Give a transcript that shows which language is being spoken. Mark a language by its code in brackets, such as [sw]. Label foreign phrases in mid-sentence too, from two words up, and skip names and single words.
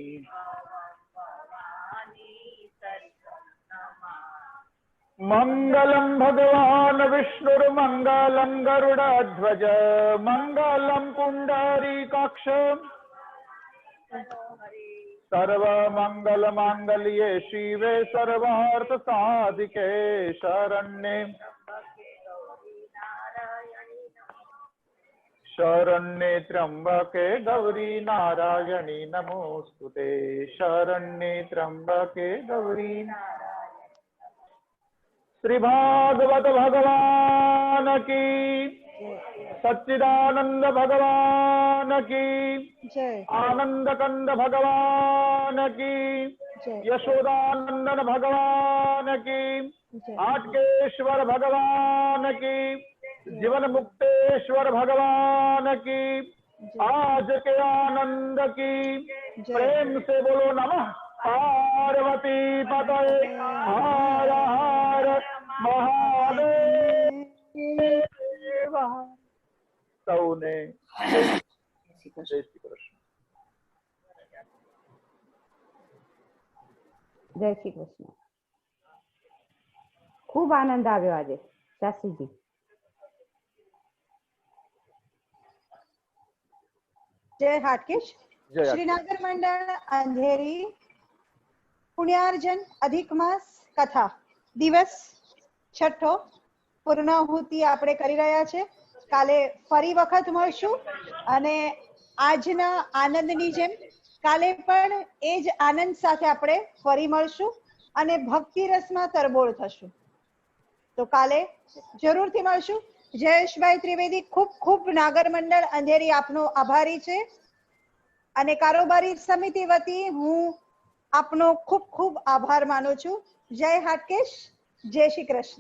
[sa] मंगलम भगवान विष्णुर्मंगलम गरुड़ध्वज मंगलम पुंडरीकाक्ष सर्वमंगल मांगल्ये शिवे सर्वार्थ साधिके शरण्ये शरण्ये त्र्यंबके गौरी नारायणी नमोस्तुते शरण्ये त्र्यंबके गौरी [hi] श्री भागवत भगवान की सच्चिदानंद भगवान की जय आनंद कंद भगवान की जय यशोदानंदन भगवान की जय आटकेश्वर भगवान की जीवन मुक्तेश्वर भगवान की आज के आनंद की प्रेम से बोलो [sa] नमः पार्वती पतये [hi] हर हर महादेव। [gu] સૌને જય શ્રી કૃષ્ણ। જય શ્રી કૃષ્ણ. ખૂબ આનંદ આવ્યો આજે શાસ્ત્રીજી. જય હાટકેશ। जय શ્રીનગર મંડળ અંધેરી પુણ્યાર્જન અધિક માસ કથા દિવસ છઠો પૂર્ણાહુતિ આપણે કરી રહ્યા છે. કાલે ફરી વખત મળશું અને આજના આનંદની જેમ કાલે પણ એ જ આનંદ સાથે આપણે ફરી મળશું અને ભક્તિ રસમાં તરબોળ થશું. તો કાલે જરૂરથી મળશું. જયેશભાઈ ત્રિવેદી ખૂબ ખૂબ નાગર મંડળ અંધેરી આપનો આભારી છે અને કારોબારી સમિતિ વતી હું આપનો ખૂબ ખૂબ આભાર માનું છું. જય હાટકેશ, જય શ્રી કૃષ્ણ.